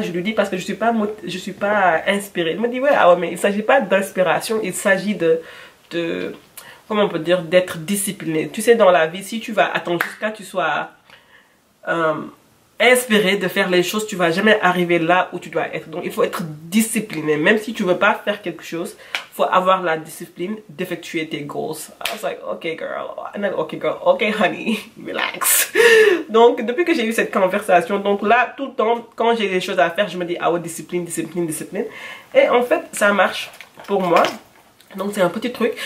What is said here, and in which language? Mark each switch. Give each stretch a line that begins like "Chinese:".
French: Je lui dis parce que je suis pas inspirée. Il me dit ouais mais il s'agit pas d'inspiration, il s'agit de comment on peut dire, d'être discipliné. Tu sais, dans la vie, si tu vas attendre jusqu'à ce que tu sois inspiré de faire les choses, tu vas jamais arriver là où tu dois être. Donc, il faut être discipliné. Même si tu veux pas faire quelque chose, il faut avoir la discipline d'effectuer tes goals.
English: I was like, okay girl, okay honey, relax.
French: Donc, depuis que j'ai eu cette conversation, donc là, tout le temps, quand j'ai des choses à faire, je me dis, discipline. Et en fait, ça marche pour moi. Donc c'est un petit truc.